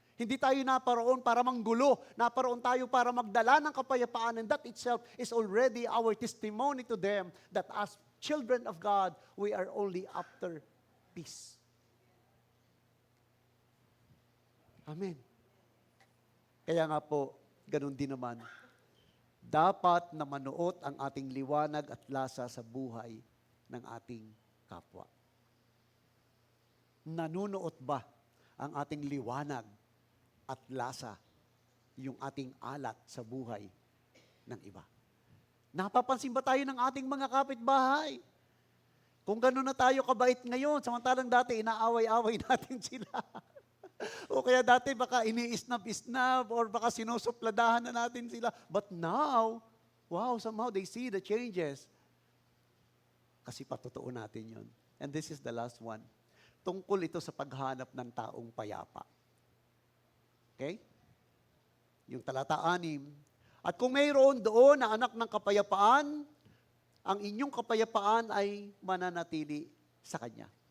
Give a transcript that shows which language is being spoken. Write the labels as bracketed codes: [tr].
[tl] Hindi tayo naparoon para manggulo, naparoon tayo para magdala ng kapayapaan, [en] and that itself is already our testimony to them that as children of God, we are only after peace. Amen. [tl] Kaya nga po, ganun din naman, dapat na manuot ang ating liwanag at lasa sa buhay ng ating kapwa. Nanunuot ba ang ating liwanag at lasa, yung ating alat sa buhay ng iba? Napapansin ba tayo ng ating mga kapitbahay? Kung gano'n na tayo kabait ngayon, samantalang dati inaaway-away natin sila. O kaya dati baka ini-isnab-isnab or baka sinusupladahan na natin sila. [en] But now, wow, somehow they see the changes. [tl] Kasi patotoo natin yun. [en] And this is the last one. [tl] Tungkol ito sa paghanap ng taong payapa. Okay? Yung talata 6, at kung mayroon doon na anak ng kapayapaan, ang inyong kapayapaan ay mananatili sa Kanya.